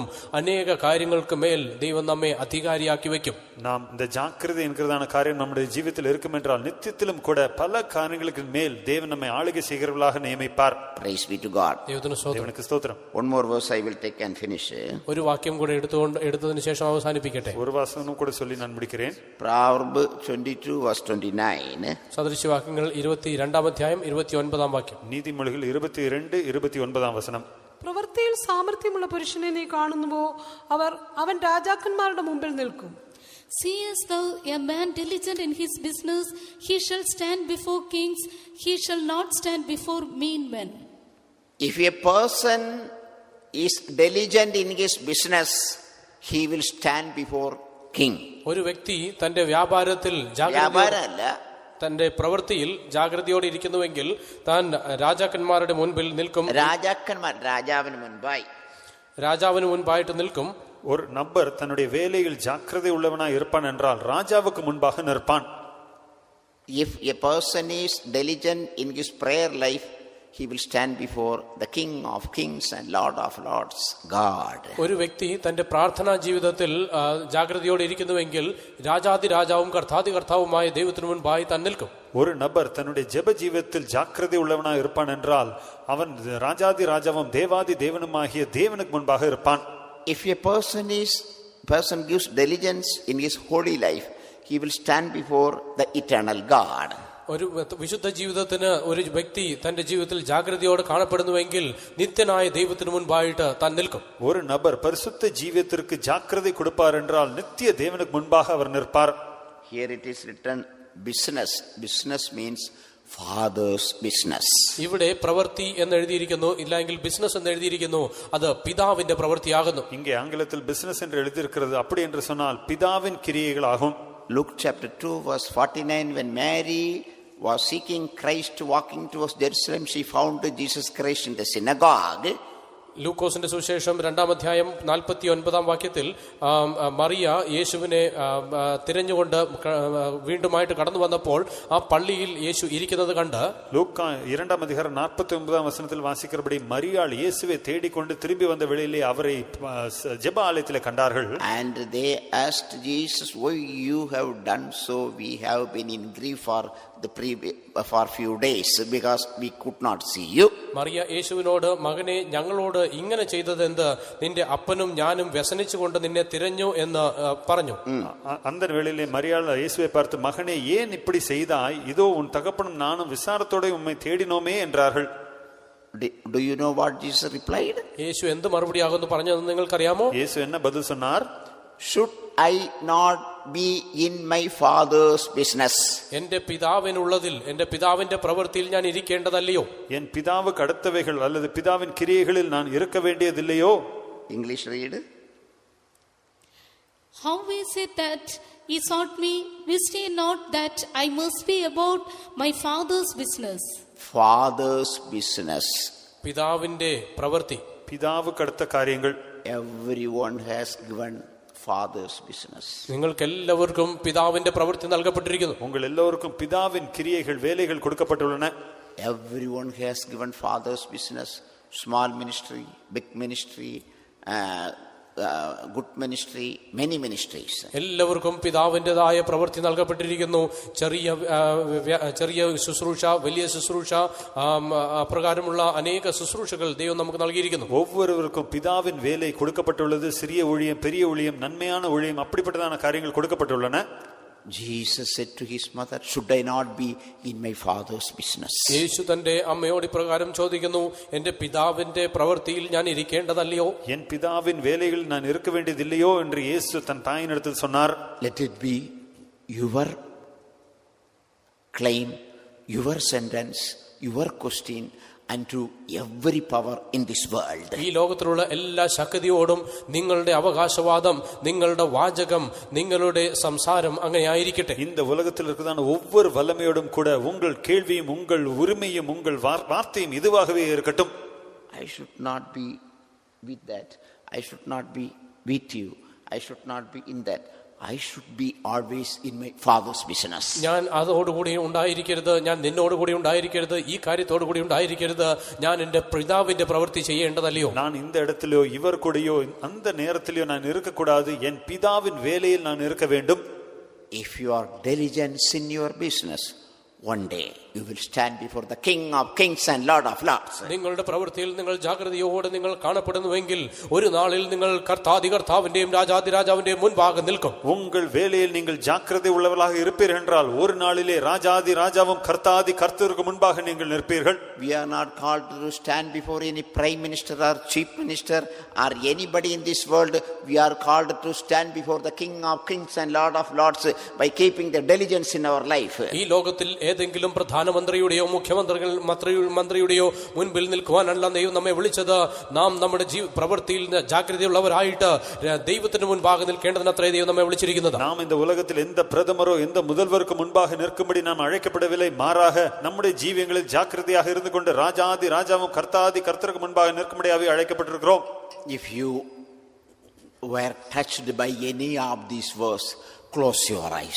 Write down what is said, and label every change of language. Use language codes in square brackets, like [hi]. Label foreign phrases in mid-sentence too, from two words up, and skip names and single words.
[ml] അനേക കാര്യങ്ങൾക്ക് മേൽ ദൈവം നമ്മെ അധികാരിയാക്കി വെക്കും. [ta] நாம் இந்த ஜாக்கிரதை என்கிறதான காரியம் நம்முடைய ஜீவிதத்தில் இருக்கும் என்றால் நித்தியத்திலும் கூட பல காரியங்களுக்கு மேல் தேவன் நம்மை ஆளுகை செய்கிறவர்களாக நியமிப்பார். [en] Praise be to God. [ml] ദൈവത്തിന് [ta] ஸ்தோத்திரம். [en] One more verse I will take and finish. [ml] ഒരു വാക്യം കൂടെ എടുത്തതിന് ശേഷം അവസാനിപ്പിക്കട്ടെ. [ta] ஒரு வாசனம் கூட சொல்லி நான் முடிக்கிறேன். [en] Proverbs 22 verse 29. [ml] സദൃശവാക്യങ്ങൾ 22-ാം അധ്യായം 29-ാം വാക്യം. [ta] நீதிமொழிகள் 22-29 வசனம். [ml] പ്രവൃത്തിയിൽ സാമർത്ഥ്യമുള്ള പുരുഷനെ നീ കാണുന്നുവോ, അവൻ രാജാക്കന്മാരുടെ മുമ്പിൽ നിൽക്കും. [en] Seest thou a man diligent in his business? He shall stand before kings. He shall not stand before mean men. If a person is diligent in his business, he will stand before king. [ml] ഒരു വ്യക്തി തന്റെ വ്യാപാരത്തിൽ തന്റെ പ്രവൃത്തിയിൽ ജാഗ്രതയോടെ ഇരിക്കുന്നുവെങ്കിൽ താൻ രാജാക്കന്മാരുടെ മുൻപിൽ നിൽക്കും. രാജാവിന് മുൻപായിട്ട് നിൽക്കും. [ta] ஒரு நபர் தன்னுடைய வேலையில் ஜாக்கிரதை உள்ளவனாய் இருப்பான் என்றால் ராஜாவுக்கு முன்பாக நிற்பான். [en] If a person is diligent in his prayer life, he will stand before the King of Kings and Lord of Lords, God. [ml] ഒരു വ്യക്തി തന്റെ പ്രാർത്ഥനാ ജീവിതത്തിൽ ജാഗ്രതയോടെ ഇരിക്കുന്നുവെങ്കിൽ രാജാതിരാജാവും കർത്താതികർത്താവുമായ ദൈവത്തിനു മുൻപായി താൻ നിൽക്കും. [ta] ஒரு நபர் தன்னுடைய ஜெப ஜீவிதத்தில் ஜாக்கிரதை உள்ளவனாய் இருப்பான் என்றால் அவன் ராஜாதி ராஜாவும் தேவாதி தேவனுமாகிய தேவனுக்கு முன்பாக இருப்பான். [en] If a person gives diligence in his holy life, he will stand before the eternal God. [ml] ഒരു വിശുദ്ധ ജീവിതത്തിന് ഒരു വ്യക്തി തന്റെ ജീവിതത്തിൽ ജാഗ്രതയോടെ കാണപ്പെടുന്നുവെങ്കിൽ നിത്യനായ ദൈവത്തിനു മുൻപായിട്ട് താൻ നിൽക്കും. [ta] ஒரு நபர் பரிசுத்த ஜீவியத்திற்கு ஜாக்கிரதை கொடுப்பார் என்றால் நித்திய தேவனுக்கு முன்பாக அவர் நிற்பார். [en] Here it is written business. Business means father's business. [ml] ഇവിടെ പ്രവൃത്തി എന്ന് എഴുതിയിരിക്കുന്നു, ഇല്ലെങ്കിൽ ബിസിനസ് എന്ന് എഴുതിയിരിക്കുന്നു. അത് പിതാവിന്റെ പ്രവൃത്തിയാകുന്നു. [ta] இங்கே ஆங்கிலத்தில் பிசினஸ் என்று எழுதியிருக்கிறது. அப்படி என்று சொன்னால் பிதாவின் கிரியைகள் ஆகும். [en] Luke chapter 2 verse 49, when Mary was seeking Christ walking towards Jerusalem, she found Jesus Christ in the synagogue. [ml] ലൂക്കോസിന്റെ സുവിശേഷം 2-ാം അധ്യായം 49-ാം വാക്യത്തിൽ മറിയ യേശുവിനെ തിരഞ്ഞുകൊണ്ട് വീണ്ടുമായിട്ട് കടന്നു വന്നപ്പോൾ ആ പള്ളിയിൽ യേശു ഇരിക്കുന്നത് കണ്ട് [ta] லூக்கா 2-ஆம் அத்தியாயம் 49-ஆம் வசனத்தில் வாசிக்கிறபடி மரியாள் இயேசுவை தேடிக்கொண்டு திரும்பி வந்த வேளையிலே அவரை ஜெப ஆலயத்திலே கண்டார்கள். [en] And they asked Jesus, why you have done so? We have been in grief for few days because we could not see you. [ml] മറിയ യേശുവിനോട്, മകനെ, ഞങ്ങളോട് ഇങ്ങനെ ചെയ്തതെന്ത്? നിന്റെ അപ്പനും ഞാനും വ്യസനിച്ചുകൊണ്ട് നിന്നെ തിരഞ്ഞു എന്ന് പറഞ്ഞു. [ta] அந்த வேளையிலே மரியாள் இயேசுவை பார்த்து, மகனே, ஏன் இப்படி செய்தாய்? இதோ உன் தகப்பனும் நானும் விசாரத்தோட உம்மை தேடினோமே என்றார்கள். [en] Do you know what Jesus replied? [ml] യേശു എന്ത് മറുപടിയാകുന്നു പറഞ്ഞതെന്ന് നിങ്ങൾക്കറിയാമോ? [ta] യേശു என்ன பதில் சொன்னார்? [en] Should I not be in my father's business? [ml] എന്റെ പിതാവിനുള്ളതിൽ, എന്റെ പിതാവിന്റെ പ്രവൃത്തിയിൽ ഞാൻ ഇരിക്കേണ്ടതല്ലയോ? [ta] என் பிதாவுக்கு அடுத்தவைகள் அல்லது பிதாவின் கிரியைகளில் நான் இருக்க வேண்டியதில்லையோ? [en] English read. How is it that ye sought me? Wist ye not that I must be about my father's business? Father's business. [ml] പിതാവിന്റെ പ്രവൃത്തി. [ta] பிதாவுக்கு அடுத்த காரியங்கள். [en] Everyone has given father's business. [ml] നിങ്ങൾക്ക് എല്ലാവർക്കും പിതാവിന്റെ പ്രവൃത്തി നൽകപ്പെട്ടിരിക്കുന്നു. [ta] உங்கள் எல்லாவர்க்கும் பிதாவின் கிரியைகள், வேலைகள் கொடுக்கப்பட்டுள்ளன. [en] Everyone has given father's business. Small ministry, big ministry, good ministry, many ministries. [ml] എല്ലാവർക്കും പിതാവിൻ്റെതായ പ്രവൃത്തി നൽകപ്പെട്ടിരിക്കുന്നു. ചെറിയ ശുശ്രൂഷ, വലിയ ശുശ്രൂഷ, അപ്രകാരമുള്ള അനേക ശുശ്രൂഷകൾ ദൈവം നമുക്ക് നൽകിയിരിക്കുന്നു. [ta] ஒவ்வொருவருக்கும் பிதாவின் வேலை கொடுக்கப்பட்டுள்ளது. சிறிய ஊழியம், பெரிய ஊழியம், நன்மையான ஊழியம், அப்படிப்பட்டதான காரியங்கள் கொடுக்கப்பட்டுள்ளன. [en] Jesus said to his mother, should I not be in my father's business? [ml] യേശു തന്റെ അമ്മയോട് ഇപ്രകാരം ചോദിക്കുന്നു, എന്റെ പിതാവിന്റെ പ്രവൃത്തിയിൽ ഞാൻ ഇരിക്കേണ്ടതല്ലയോ? [ta] என் பிதாவின் வேலையில் நான் இருக்க வேண்டியதில்லையோ என்று இயேசு தன் தாயினிடத்தில் சொன்னார். [en] Let it be your claim, your sentence, your question unto every power in this world. [ml] ഈ ലോകത്തിലുള്ള എല്ലാ ശക്തിയോടും നിങ്ങളുടെ അവകാശവാദം, നിങ്ങളുടെ വാചകം, നിങ്ങളുടെ സംസാരം അങ്ങനെ ആയിരിക്കട്ടെ. [ta] இந்த உலகத்தில் இருக்கிறதான ஒவ்வொரு வல்லமையோடும் கூட உங்கள் கேள்வியும் உங்கள் உரிமையும் உங்கள் வார்த்தையும் இதுவாகவே இருக்கட்டும். [en] I should not be with that. I should not be with you. I should not be in that. I should be always in my Father's business. [ml] ഞാൻ അതോടുകൂടി ഉണ്ടായിരിക്കരുത്, ഞാൻ നിന്നോടുകൂടി ഉണ്ടായിരിക്കരുത്, ഈ കാര്യത്തോടുകൂടി ഉണ്ടായിരിക്കരുത്, ഞാൻ എന്റെ പിതാവിന്റെ പ്രവൃത്തി ചെയ്യേണ്ടതല്ലയോ? [ta] நான் இந்த இடத்திலோ இவர் கூடயோ அந்த நேரத்திலோ நான் இருக்கக்கூடாது, என் பிதாவின் வேலையில் நான் இருக்க வேண்டும். [en] If you are diligent in your business, one day you will stand before the King of Kings and Lord of Lords. [ml] നിങ്ങളുടെ പ്രവൃത്തിയിൽ നിങ്ങൾ ജാഗ്രതയോടെ നിങ്ങൾ കാണപ്പെടുന്നുവെങ്കിൽ ഒരു നാളിൽ നിങ്ങൾ കർത്താവിന്റെയും രാജാതിരാജാവിന്റെയും മുൻപാകെ നിൽക്കും. [ta] உங்கள் வேலையில் நீங்கள் ஜாக்கிரதை உள்ளவர்களாக இருப்பீர்கள் என்றால் ஒரு நாளிலே ராஜாதி ராஜாவும் கர்த்தாதி கர்த்தருக்கு முன்பாக நீங்கள் நிற்பீர்கள். [en] We are not called to stand before any prime minister or chief minister or anybody in this world. We are called to stand before the King of Kings and Lord of Lords by keeping the diligence in our life. [ml] ഈ ലോകത്തിൽ ഏതെങ്കിലും പ്രധാനമന്ത്രിയുടെയോ മന്ത്രിയുടെയോ മുൻപിൽ നിൽക്കുവാനല്ല ദൈവം നമ്മെ വിളിച്ചത്. നാം നമ്മുടെ പ്രവൃത്തിയിൽ ജാഗ്രതയുള്ളവരായിട്ട് ദൈവത്തിന് മുൻപാകെ നിൽക്കേണ്ടതിനത്രേ ദൈവം നമ്മെ വിളിച്ചിരിക്കുന്നത്. [ta] நாம் இந்த உலகத்தில் எந்த பிரதமரோ எந்த முதல்வருக்கு முன்பாக நிற்கும்படி நாம் அழைக்கப்படவில்லை. மாறாக நம்முடைய ஜீவியங்களில் ஜாக்கிரதையாக இருந்து கொண்டு ராஜாதி ராஜாவும் கர்த்தாதி கர்த்தருக்கு முன்பாக நிற்கும்படியாகவே அழைக்கப்பட்டிருக்கிறோம். [en] If you were touched by any of these verses, close your eyes.